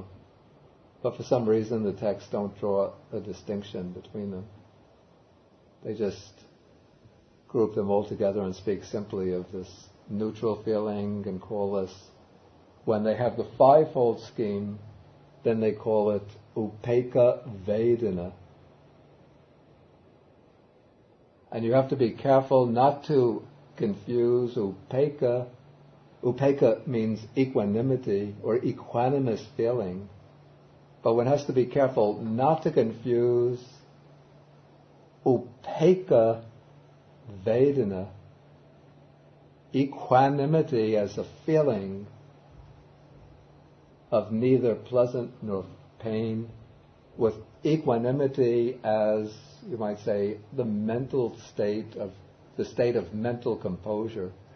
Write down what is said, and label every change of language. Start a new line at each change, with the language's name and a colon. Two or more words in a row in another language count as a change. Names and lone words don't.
English: But for some reason the texts don't draw a distinction between them. They just group them all together and speak simply of this neutral feeling and call this, when they have the fivefold scheme, then they call it
Pali: upekkha vedana.
English: And you have to be careful not to confuse upekkha. Upekkha means equanimity or equanimous feeling, but one has to be careful not to confuse
Pali: upekkha vedana,
English: equanimity as a feeling of neither pleasant nor pain, with equanimity as, you might say, the state of mental composure.